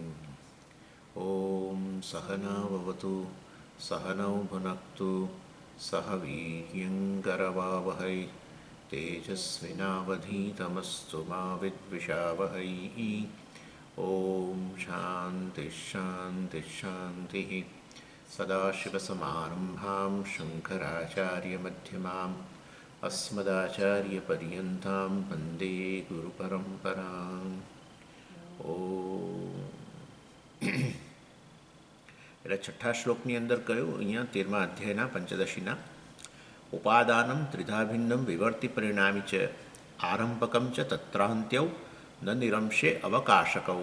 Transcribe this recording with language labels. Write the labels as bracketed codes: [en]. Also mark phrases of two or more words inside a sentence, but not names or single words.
[sa] ॐ सहना भवतु सहनौ भुनक्तु सह वीर्यङ्करवावहै तेजस्विनावधीतमस्तु मा विद्विषावहै ॐ शान्तिः शान्तिः शान्तिः सदाशिवसमारम्भां शङ्कराचार्यमध्यमाम् अस्मदाचार्यपर्यन्तां वन्दे ગુરુપરંપરાં. [gu] એટલે છઠ્ઠા શ્લોકની અંદર કહ્યું, અહીંયા 13મા અધ્યાયના પંચદશીના [sa] उपादानम त्रिधाभिन्नम विवर्ति परिणामी च आरंभकम च तत्रांत्यौ न निरंशे अवकाशकौ.